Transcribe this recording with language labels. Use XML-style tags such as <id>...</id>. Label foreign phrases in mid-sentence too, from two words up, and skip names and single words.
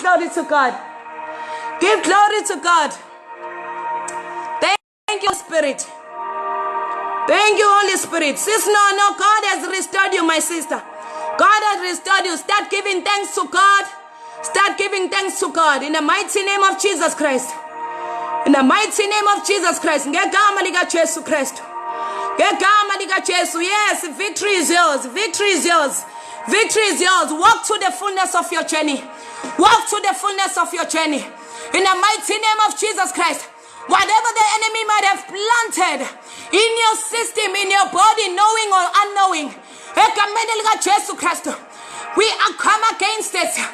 <en>Give glory to God. Give glory to God. Thank you, Spirit. Thank you, Holy Spirit. Sis, no, God has restored you, my sister. God has restored you. Start giving thanks to God. Start giving thanks to God in the mighty name of Jesus Christ. In the mighty name of Jesus Christ.</en> <zu>Ngegama lika Jesu Kristu. Ngegama lika Jesu.</zu> <en>Yes, victory is yours. Victory is yours. Victory is yours. Walk to the fullness of your journey. Walk to the fullness of your journey. In the mighty name of Jesus Christ. Whatever the enemy might have planted in your system, in your body, knowing or unknowing, we come against it.</en>